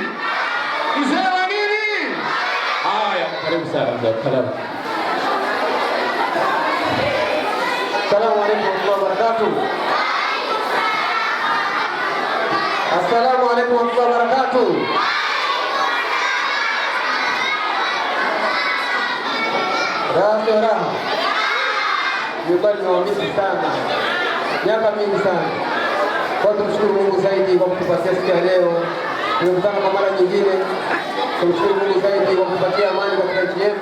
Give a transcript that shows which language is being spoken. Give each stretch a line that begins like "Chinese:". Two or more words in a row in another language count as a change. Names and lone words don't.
Swahili: Mzee wa nini? Haya, karibu sana mzee. Karibu.
Arabic: السلام عليكم وبركاته. السلام عليكم وبركاته.
Swahili: Raha. Nyumbani nawamisi sana. Miaka mingi sana. Kwa tumshukuru Mungu zaidi kwa kutupatia siku ya leo. Tumekutana kwa mara nyingine. Tumshukuru Mungu zaidi kwa kutupatia amani katika nchi yetu.